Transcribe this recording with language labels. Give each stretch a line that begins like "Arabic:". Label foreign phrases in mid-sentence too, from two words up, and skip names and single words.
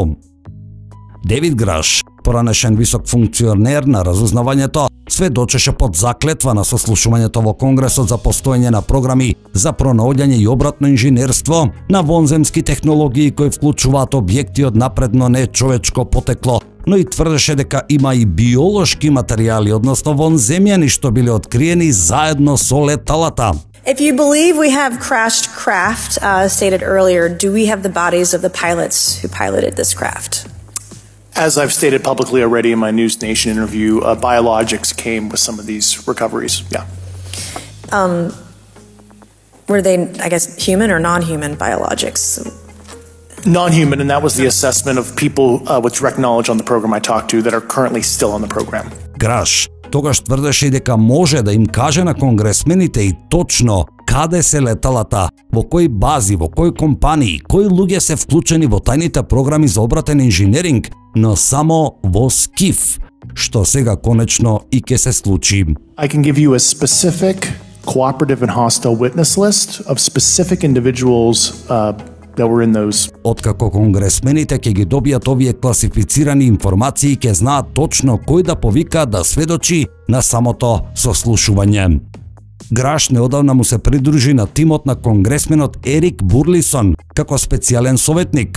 Macedonian: Дейвид Граш, поранешен висок функционер на разузнавањето, сведочеше под заклетва на сослушувањето во Конгресот за постоење на програми за пронаоѓање и обратно инженерство на вонземски технологии кои вклучуваат објекти од напредно нечовечко потекло, но и тврдеше дека има и биолошки материјали, односно вонземјани што биле откриени заедно со леталата.
English: If you believe we have crashed craft, stated earlier, do we have the bodies of the pilots who piloted this craft? As I've stated publicly already in my News Nation interview, biologics came with some of these recoveries. Yeah. Were they, I guess, human or non-human biologics? Non-human, and that was the assessment of people with direct knowledge on the program I talked to that are currently still on the program.
Macedonian: Граш тогаш тврдеше и дека може да им каже на конгресмените и точно каде се леталата, во кои бази, во кои компании, кои луѓе се вклучени во тајните програми за обратен инженеринг, но само во СКИФ, што сега конечно и ќе се случи.
English: I can give you a specific cooperative and hostile witness list of specific individuals that were in those.
Macedonian: Откако конгресмените ќе ги добијат овие класифицирани информации, ќе знаат точно кој да повика да сведочи на самото сослушување. Граш неодавна му се придружи на тимот на конгресменот Ерик Бурлисон како специјален советник.